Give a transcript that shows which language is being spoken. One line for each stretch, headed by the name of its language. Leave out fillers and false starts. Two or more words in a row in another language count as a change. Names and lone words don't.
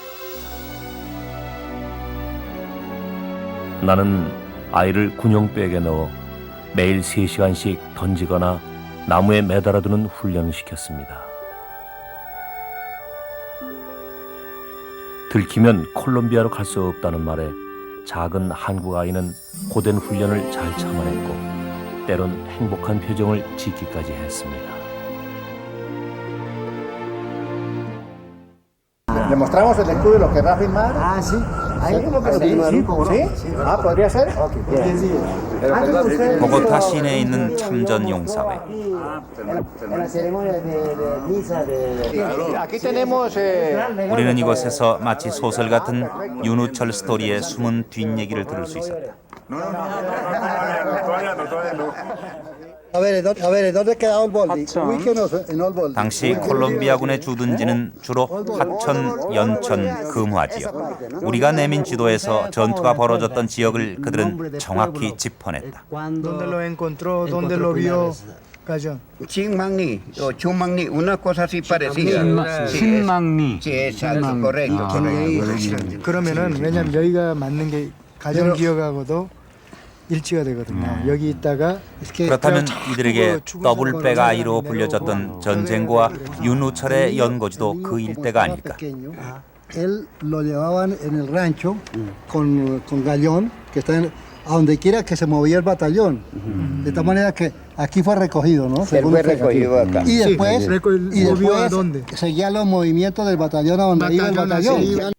Korean: 나는 아이를 군용백에 넣어 매일 3시간씩 던지거나 나무에 매달아두는 훈련을 시켰습니다. 들키면 콜롬비아로 갈 수 없다는 말에 작은 한국 아이는 고된 훈련을 잘 참아냈고 때론 행복한 표정을 짓기까지 했습니다.
Spanish: ¿Le mostramos el escudo y lo querrá firmar? Ah, sí. Ahí ¿Sí? como que lo ¿Sí? firmaron. ¿Sí? Ah, ¿podría ser? Ok, bien.
Korean: 보고타 시내에 있는 참전 용사회.
Spanish: En la ceremonia de misa de... Aquí tenemos...
Korean: 우리는 이곳에서 마치 소설 같은 윤우철 스토리의 숨은 뒷얘기를 들을 수 있었다.
Spanish: A ver, ¿dónde queda Olboldi? Ubíquenos en Olboldi.
Korean: 당시 콜롬비아군의 주둔지는 주로 하천, 연천, 금화 지역. 우리가 내민 지도에서 전투가 벌어졌던 지역을 그들은 정확히 짚어냈다.
Spanish: ¿Dónde lo encontró? ¿Dónde lo vio? Gallón. Chinmagni o Chumagni, una cosa así parecida.
Korean: 신망리.
Spanish: Sí, exacto, correcto.
Korean: 그러면은 왜냐면 여기가 맞는 게 가정 기억하고도 일치가 되거든요. 여기 있다가 그렇다면 이들에게 더블백 아이로 불려졌던 전쟁고와 윤우철의 연고지도 그 일대가 아닐까.
Spanish: Él lo llevaban en el rancho con Gallón, que está a donde quiera que se movía el batallón. De tal manera que aquí fue recogido, ¿no? Él fue recogido acá. Y después, ¿movió a dónde? seguía los movimientos del batallón a donde iba el batallón.